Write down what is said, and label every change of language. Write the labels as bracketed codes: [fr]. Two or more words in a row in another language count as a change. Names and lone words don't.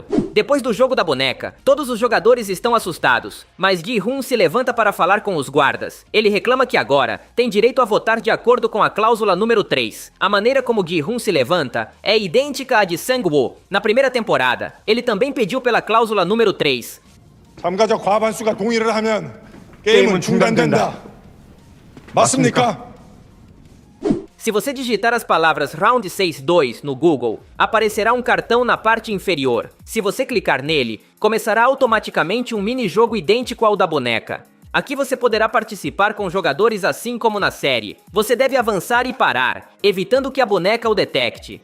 [pt] Depois do jogo da boneca, todos os jogadores estão assustados, mas Gi-hun se levanta para falar com os guardas. Ele reclama que agora tem direito a votar de acordo com a cláusula número 3. A maneira como Gi-hun se levanta é idêntica à de Sang-woo. Na primeira temporada, ele também pediu pela cláusula número 3. [ko] 참가자 과반수가 동의를 하면 게임은 중단된다. 맞습니까? [pt] Se você digitar as palavras Round 6-2 no Google, aparecerá um cartão na parte inferior. Se você clicar nele, começará automaticamente um mini-jogo idêntico ao da boneca. Aqui você poderá participar com jogadores assim como na série. Você deve avançar e parar, evitando que a boneca o detecte.